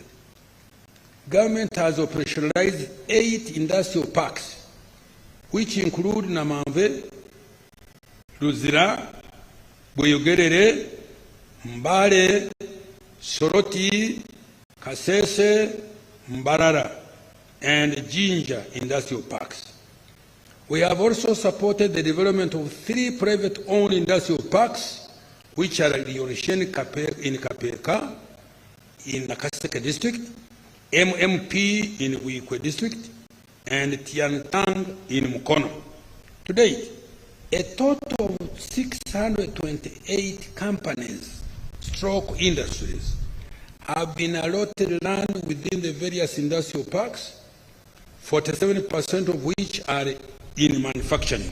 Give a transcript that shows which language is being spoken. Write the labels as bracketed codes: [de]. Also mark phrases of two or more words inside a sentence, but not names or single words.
[en] Government has operationalized 8 industrial parks, which include Namamve, Luzira, Buyogerere, Mbale, Soroti, Kasese, Mbarara, and Jinja industrial parks. We have also supported the development of 3 private-owned industrial parks, which are Riorishen in Kapeka, in Nakaseke district, MMP in Wikwe district, and Tiantang in Mukono. To date, a total of 628 companies, stroke industries, have been allotted land within the various industrial parks, 47% of which are in manufacturing.